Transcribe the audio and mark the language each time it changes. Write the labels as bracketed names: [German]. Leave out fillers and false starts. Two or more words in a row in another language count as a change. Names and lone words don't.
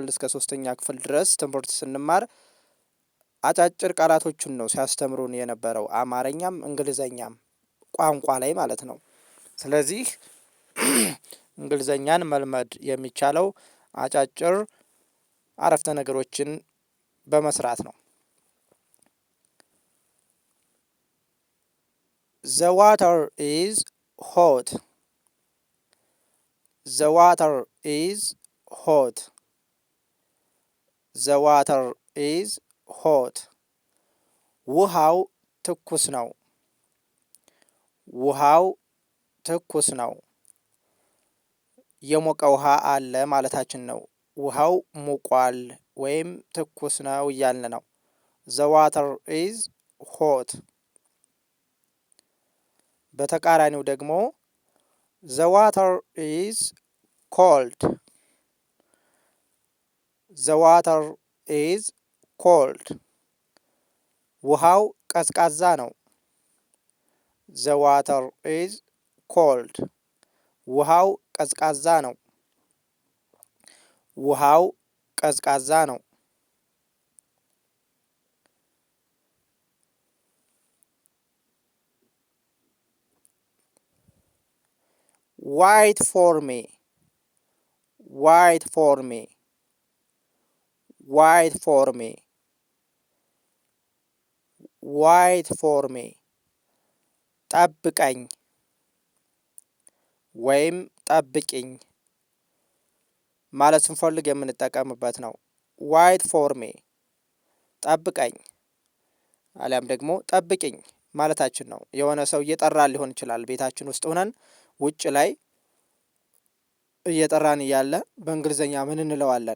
[Amharic] እስከ 3ኛ ክፍል ድረስ ትምህርት ስንማር አጫጭር ቃላቶቹን ነው ሲያስተምሩን የነበረው፣ አማርኛም እንግሊዝኛም ቋንቋ ላይ ማለት ነው። ስለዚህ እንግሊዝኛን መልመድ የሚቻለው አጫጭር አረፍተ ነገሮችን በመስራት ነው። [English] The water is hot. The water is hot. The water is hot. [Amharic] ውሃው ትኩስ ነው። ውሃው ትኩስ ነው። የሞቀ ውሃ አለ ማለታችን ነው። ውሃው ሙቋል ወይም ትኩስ ነው እያልን ነው። [English] The water is hot. [Amharic] በተቃራኒው ደግሞ [English] The water is cold. The water is cold. [Amharic] ውሃው ቀዝቃዛ ነው። [English] The water is cold. [Amharic] ውሃው ቀዝቃዛ ነው። ውሃው ቀዝቃዛ ነው። [English] Wait for me. Wait for me. Wait for me. Wait for me. [Amharic] ጠብቀኝ ወይም ጠብቂኝ ማለት ስንፈልግ የምንጠቀምበት ነው። [English] Wait for me [Amharic] ጠብቀኝ አሊያም ደግሞ ጠብቂኝ ማለታችን ነው። የሆነ ሰው እየጠራን ሊሆን ይችላል። ቤታችን ውስጥ ሆነን ውጭ ላይ እየጠራን እያለ በእንግሊዝኛ ምን እንለዋለን?